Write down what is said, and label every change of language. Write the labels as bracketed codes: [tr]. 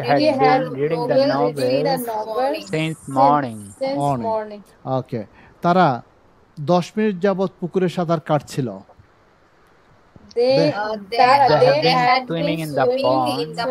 [en] been reading the novel since morning. [bn] ওকে, তারা 10 minute যাবত পুকুরে সাঁতার কাটছিল। [en] They had been swimming in the pond